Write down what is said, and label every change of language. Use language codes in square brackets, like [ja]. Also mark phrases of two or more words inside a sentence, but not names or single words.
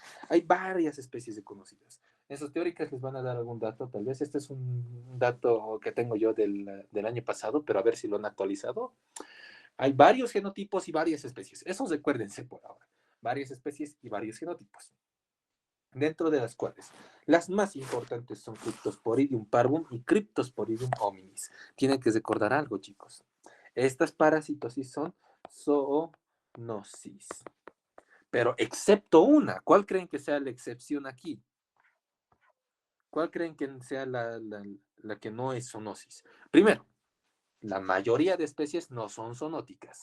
[es] Hay varias especies de conocidas. En sus teóricas les van a dar algún dato, tal vez este es un dato que tengo yo del año pasado, pero a ver si lo han actualizado. Hay varios genotipos y varias especies. Eso recuérdense por ahora. Varias especies y varios genotipos, dentro de las cuales las más importantes son Cryptosporidium parvum y Cryptosporidium hominis. Tienen que recordar algo, chicos. Estas parasitosis son zoonosis. Pero excepto una. ¿Cuál creen que sea la excepción aquí? ¿Cuál creen que sea la que no es zoonosis? Primero, la mayoría de especies no son zoonóticas.